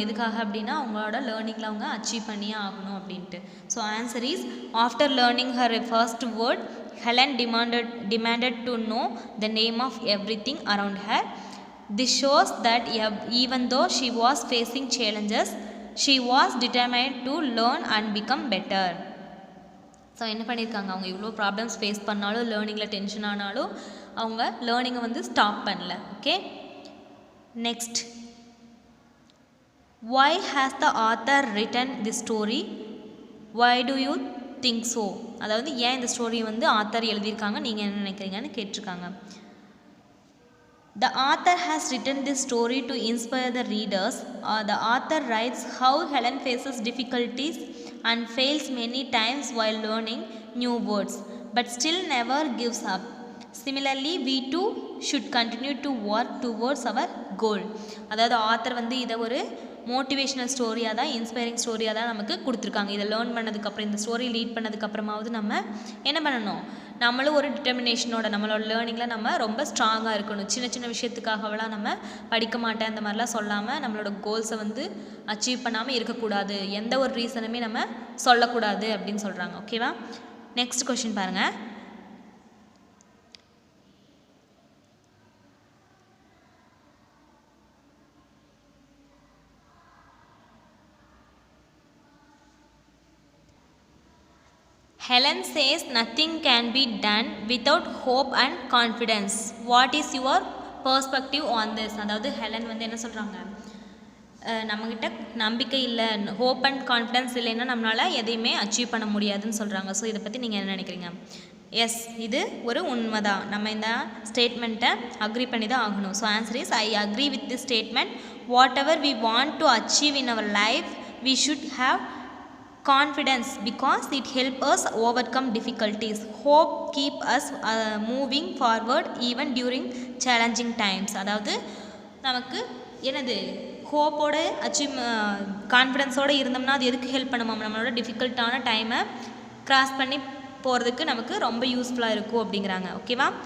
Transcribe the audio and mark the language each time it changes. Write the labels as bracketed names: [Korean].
[Tamil] எதுக்காக அப்படின்னா அவங்களோட லேர்னிங்கில் அவங்க அச்சீவ் பண்ணியே ஆகணும் அப்படின்ட்டு. So answer is, [English] After learning her first word, Helen demanded to know the name of everything around her. This shows that even though she was facing challenges, she was determined to learn and become better. [Tamil] So என்ன பண்ணியிருக்காங்க, அவங்க இவ்வளோ problems face பண்ணாலும், லேர்னிங்கில் tension ஆனாலும் அவங்க லேர்னிங்கை வந்து stop பண்ணல. [English] Okay, next, why has the author written this story? why do you think so? [Tamil] அதாவது ஏன் இந்த ஸ்டோரி வந்து ஆத்தர் எழுதியிருக்காங்க, நீங்கள் என்ன நினைக்கிறீங்கன்னு கேட்டிருக்காங்க. [English] The author has written this story to inspire the readers. The author writes how Helen faces difficulties and fails many times while learning new words, but still never gives up. Similarly, we too should continue to work towards our goal. [Tamil] அதாவது author வந்து இதை ஒரு motivational ஸ்டோரியாக தான், inspiring ஸ்டோரியாக தான் நமக்கு கொடுத்துருக்காங்க. இதை லேர்ன் பண்ணதுக்கப்புறம், இந்த ஸ்டோரி லீட் பண்ணதுக்கப்புறமாவது நம்ம என்ன பண்ணணும், நம்மளும் ஒரு டிட்டர்மினேஷனோட நம்மளோட லேர்னிங்கில் நம்ம ரொம்ப ஸ்ட்ராங்காக இருக்கணும். சின்ன சின்ன விஷயத்துக்காகவெல்லாம் நம்ம படிக்க மாட்டேன் அந்த மாதிரிலாம் சொல்லாமல் நம்மளோட கோல்ஸை வந்து அச்சீவ் பண்ணாமல் இருக்கக்கூடாது, எந்த ஒரு ரீசனுமே நம்ம சொல்லக்கூடாது அப்படின்னு சொல்கிறாங்க. ஓகேவா? நெக்ஸ்ட் கொஷின் பாருங்கள். [English] Helen says nothing can be done without hope and confidence. What is your perspective on this? [Tamil] அதாவது ஹெலன் வந்து என்ன சொல்கிறாங்க, நம்மக்கிட்ட நம்பிக்கை இல்லை, ஹோப் அண்ட் கான்ஃபிடென்ஸ் இல்லைன்னா நம்மளால் எதையுமே அச்சீவ் பண்ண முடியாதுன்னு சொல்கிறாங்க. ஸோ இதை பற்றி நீங்கள் என்ன நினைக்கிறீங்க? எஸ், இது ஒரு உண்மை தான். நம்ம இந்த ஸ்டேட்மெண்ட்டை அக்ரி பண்ணி தான் ஆகணும். [English] So answer is I agree with this statement. Whatever we want to achieve in our life we should have confidence because it helps us overcome difficulties. Hope keep us moving forward even during challenging times. [Tamil] அதாவது நமக்கு என்னது, ஹோப்போட achieve கான்ஃபிடென்ஸோடு இருந்தோம்னா அது எதுக்கு help பண்ணுமா, நம்மளோட டிஃபிகல்ட்டான டைமை cross பண்ணி போகிறதுக்கு நமக்கு ரொம்ப யூஸ்ஃபுல்லாக இருக்கும் அப்படிங்கிறாங்க. ஓகேவா?